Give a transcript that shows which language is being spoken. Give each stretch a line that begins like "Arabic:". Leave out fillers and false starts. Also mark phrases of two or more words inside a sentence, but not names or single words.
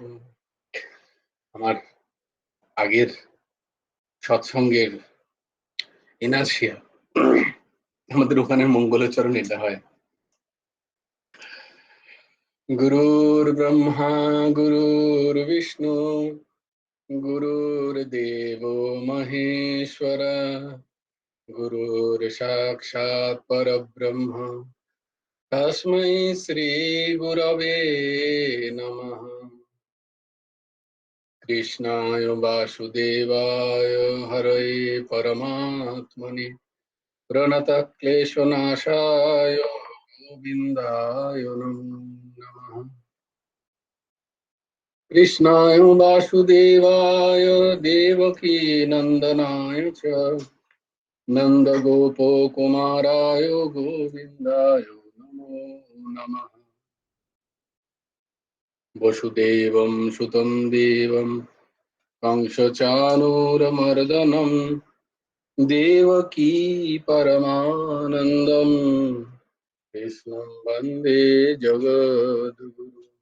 Bangla: আমার আগের সৎসঙ্গের ইনার্শিয়া, আমাদের ওখানে মঙ্গলাচরণ এটা হয়।
Sanskrit: গুরুর ব্রহ্মা গুরুর বিষ্ণু গুরুর্দেব মহেশ্বর গুরুর সাক্ষাৎ পরব্রহ্ম তস্मै শ্রী গুরবে নমঃ। কৃষ্ণায় বাসুদেবায় হরয়ে পরমাত্মনে প্রণতঃ ক্লেশনাশায় গোবিন্দায় নমো নমঃ। কৃষ্ণায় বাসুদেবায় দেবকী নন্দনায় চ নন্দগোপকুমারায় গোবিন্দায় নমো নমঃ। বসুদেবং সুतं দেবং कंसचाणूरमर्दनं देवकी परमानन्दं कृष्णं वन्दे जगद्गुरुम्।